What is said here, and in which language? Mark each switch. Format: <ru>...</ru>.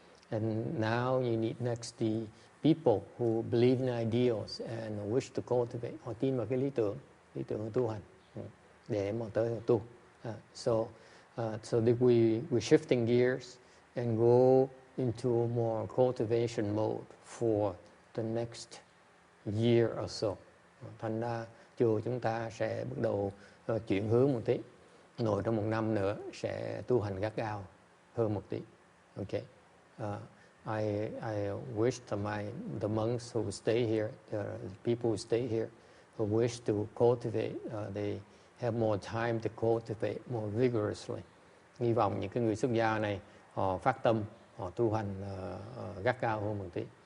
<en>And now you need next the people who believe in ideals and wish to cultivate.</en> <vi>Họ tin vào cái lý tưởng tu hành để mà tới tu.</vi> <en>So that we're shifting gears and go into a more cultivation mode for the next year or so.</en> <vi>Thành ra chùa chúng ta sẽ bắt đầu chuyển hướng một tí. Nội trong 1 năm nữa sẽ tu hành gắt gao hơn một tí.</vi> <en>Okay. I wish the monks who stay here, the people who stay here, who wish to cultivate, they have more time to cultivate more vigorously.</en> <vi>Hy vọng những cái người xuất gia này họ phát tâm, họ tu hành gắt gao hơn một tí.</vi>